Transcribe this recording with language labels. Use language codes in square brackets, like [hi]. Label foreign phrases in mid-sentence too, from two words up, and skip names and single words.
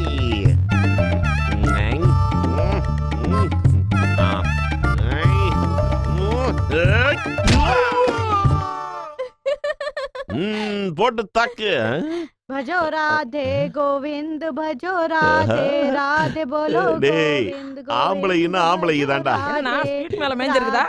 [ta] போட்டு தாக்கு. [hi] भजो राधे गोविंद भजो राधे राधे बोलो गोविंद गोविंद [ta] ஆம்பளை இன்னும் ஆம்பளை இதான்டா. என்னன்னா ஸ்வீட் மேல மேஞ்சிருக்குதா?